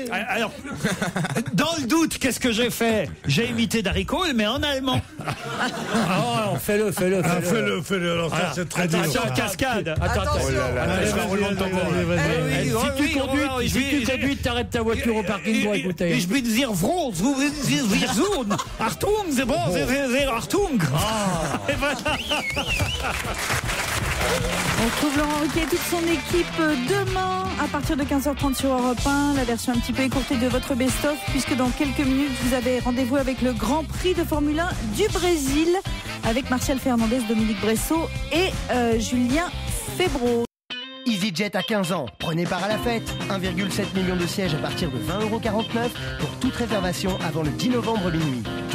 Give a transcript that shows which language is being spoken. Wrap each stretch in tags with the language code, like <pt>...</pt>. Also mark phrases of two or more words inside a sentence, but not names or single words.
<fr>Alors, dans le doute, qu'est-ce que j'ai fait? J'ai imité Darry Cole, mais en allemand. Oh, fais-le. Ah, fais-le. Alors ça, c'est très dur. Attention, cascade. Attends. Oh là là. Allez, Vas-y, roulement de tambour. vas-y. Si tu conduis, t'arrêtes ta voiture au parking pour écouter.</fr> <de>Ich bin sehr froh, wir soon.</de> <fr>Achtung, c'est bon, c'est Achtung. Et voilà. On retrouve Laurent Ruquier et toute son équipe demain à partir de 15h30 sur Europe 1. La version un petit peu écourtée de votre best-of, puisque dans quelques minutes, vous avez rendez-vous avec le Grand Prix de Formule 1 du Brésil avec Martial Fernandez, Dominique Bressot et Julien Febvre. EasyJet à 15 ans. Prenez part à la fête. 1,7 million de sièges à partir de 20,49 € pour toute réservation avant le 10 novembre minuit.</fr>